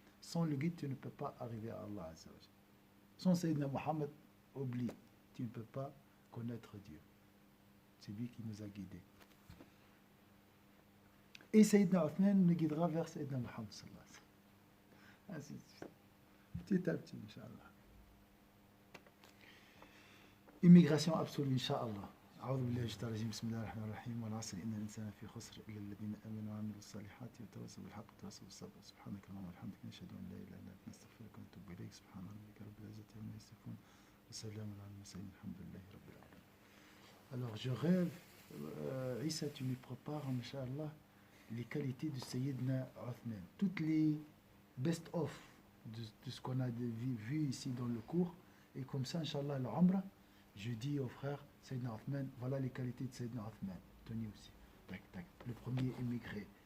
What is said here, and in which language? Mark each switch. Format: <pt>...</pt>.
<fr>Sans le guide, tu ne peux pas arriver à Allah Azza wa Jal. Sans Sayyidina Muhammad, oublie, tu ne peux pas connaître Dieu. C'est lui qui nous a guidés. Et Sayyidina Othman nous guidera vers Sayyidina Muhammad</fr> <ar>sallallahu alayhi wa sallam.</ar> <fr>Petit à petit, Inch'Allah. Immigration absolue, Inch'Allah.</fr> <ar>أعوذ بالله من الشيطان الرجيم بسم الله الرحمن الرحيم والعصر إن الإنسان في خسر إلا الذين آمنوا وعملوا الصالحات وتواصوا بالحق وتواصوا بالصبر سبحانك اللهم وبحمدك نشهد أن لا إله إلا أنت نستغفرك ونتوب إليك سبحان ربك رب العزة عما يصفون وسلام على المرسلين الحمد لله رب العالمين.</ar> <fr>Alors je rêve, Issa, tu me prépares, Inch'Allah, les qualités de Sayyidina Othman, toutes les best-of de ce qu'on a vu ici dans le cours, et comme ça, Inch'Allah, l'Umrah, je dis aux frères, Sayyidina Othman, voilà les qualités de Sayyidina Othman. Tenez aussi. Tac, tac. Le premier émigré.</fr>